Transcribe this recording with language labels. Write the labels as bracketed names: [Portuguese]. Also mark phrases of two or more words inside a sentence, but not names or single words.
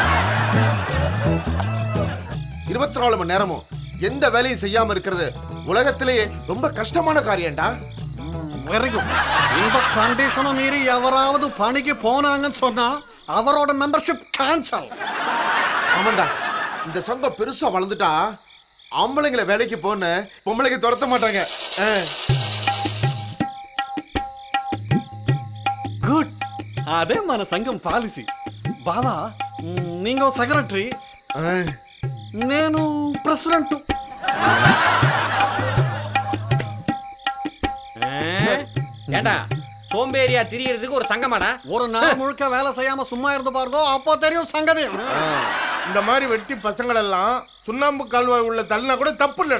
[Tamil] 24 மணி நேரமும் எந்த வேலையும் செய்யாம இருக்கிறது உலகத்திலேயே ரொம்ப கஷ்டமான காரியம்டா. [English] very good. [Tamil] இந்த கண்டிஷனை மீறி எவராவது பணிக்கு போனாங்கன்னு சொன்னா அவரோட [English] membership cancel. [Tamil] ஆமாண்டா, இந்த சங்கம் பெருசா வளர்ந்துட்டா ஆம்பளைங்களை வேலைக்கு போன பொம்பளைக்கு துரத்த மாட்டாங்க. [Telugu] గుడ్. అదే మన సంఘం పాలసీ. బావా, నీంగో సెక్రటరీ, నేను ప్రెసిడెంట్. [Tamil] ஏண்டா சோம்பேறியா திரியறதுக்கு ஒரு சங்கமாடா? ஒரு நாள் முழுக்க வேலை செய்யாம சும்மா இருந்து பாருங்க, அப்போ தெரியும் சங்கதி. இந்த மாதிரி வெட்டி பசங்கள் எல்லாம் சுண்ணாம்பு கால்வாய் உள்ள தள்ளினா கூட தப்பு இல்லடா.